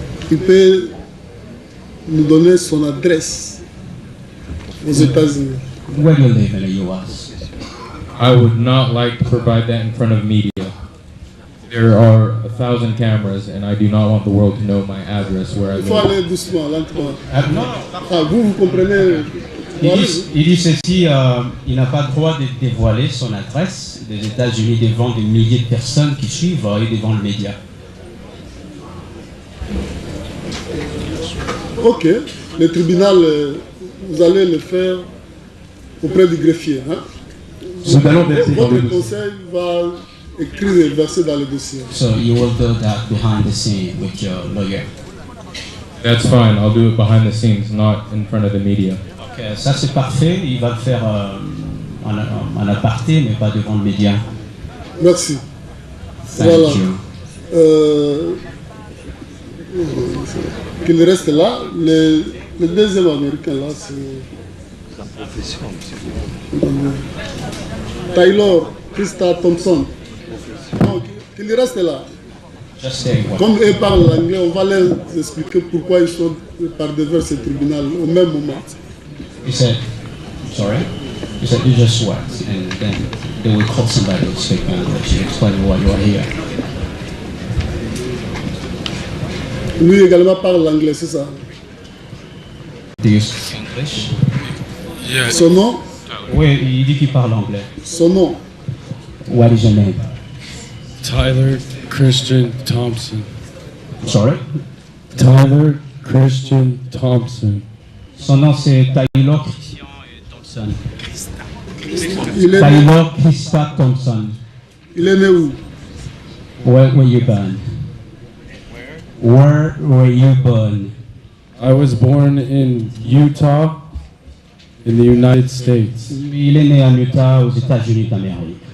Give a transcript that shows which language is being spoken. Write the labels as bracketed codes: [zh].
[fr] Il peut nous donner son adresse aux États-Unis. [en] Where you live in the U.S.? I would not like to provide that in front of media. There are 1,000 cameras, and I do not want the world to know my address where I [fr] Il faut [en] live. [fr] aller doucement, lentement. Non. Ah, vous comprenez? Il dit ceci, il n'a pas le droit de dévoiler son adresse des États-Unis devant des milliers de personnes qui suivent et devant le média. Ok. Le tribunal, vous allez le faire auprès du greffier. Hein? Votre conseil va écrire et verser dans le dossier. [en] So you will do that behind the scene with your lawyer. That's fine. I'll do it behind the scenes, not in front of the media. [fr] Ok, ça c'est parfait. Il va le faire en aparté, mais pas devant le média. Merci. [en] Thank [fr] Voilà. [en] you. [fr] Qu'il reste là. Le deuxième américain là, c'est Taylor Krista Thompson. Donc, qu'il reste là. [en] Just say what? [fr] Comme eux parlent l'anglais, on va leur expliquer pourquoi ils sont par devers ce tribunal au même moment. [en] He said, sorry? He said, you just what? And then they will call somebody to speak English and explain why you are here. [fr] Lui également parle l'anglais, c'est ça? [en] Do you speak English? [fr] Son nom? Oui, il dit qu'il parle anglais. Son nom? [en] What is your name? Tyler Christian Thompson. Sorry? Tyler Christian Thompson. [fr] Son nom c'est Taylor Christian Thompson. Il est Taylor Krista Thompson. Il est né où? [en] Where were you born? Where were you born? I was born in Utah, in the United States. [fr] Il est né en Utah, aux États-Unis d'Amérique.